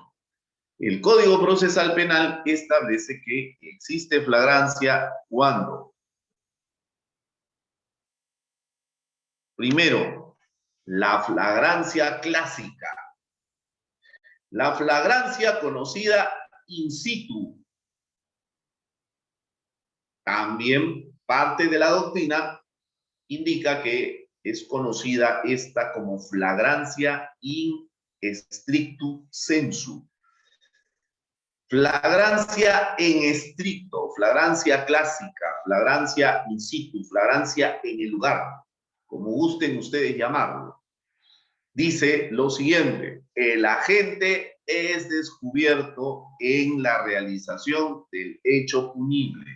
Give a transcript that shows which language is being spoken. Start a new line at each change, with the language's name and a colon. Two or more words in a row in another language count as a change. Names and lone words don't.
Spanish: El Código Procesal Penal establece que existe flagrancia cuando, primero, la flagrancia clásica, la flagrancia conocida
Latin: in situ,
Spanish: también parte de la doctrina indica que es conocida esta como flagrancia
Latin: in strictu sensu.
Spanish: Flagrancia en estricto, flagrancia clásica, flagrancia
Latin: in situ,
Spanish: flagrancia en el lugar, como gusten ustedes llamarlo. Dice lo siguiente: el agente es descubierto en la realización del hecho punible.